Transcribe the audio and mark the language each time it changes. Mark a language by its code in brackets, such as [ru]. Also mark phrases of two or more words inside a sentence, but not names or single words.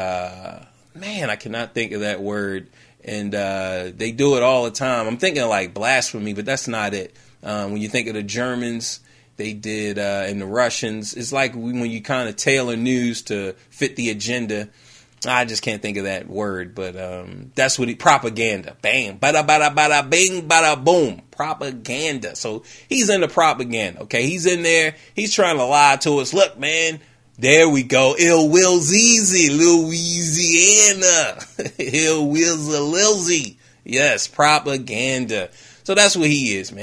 [en] Man, I cannot think of that word. And they do it all the time. I'm thinking like blasphemy, but that's not it. When you think of the Germans, they did, and the Russians, it's like when you kind of tailor news to fit the agenda. I just can't think of that word, but that's what propaganda. Bang, bada bada bada, bing, bada boom, propaganda. So he's into propaganda. Okay, he's in there. He's trying to lie to us. Look, man. There we go. Ill Will Zeezy, Louisiana. Ill Will Lilzy. Yes, propaganda. So that's what he is, man.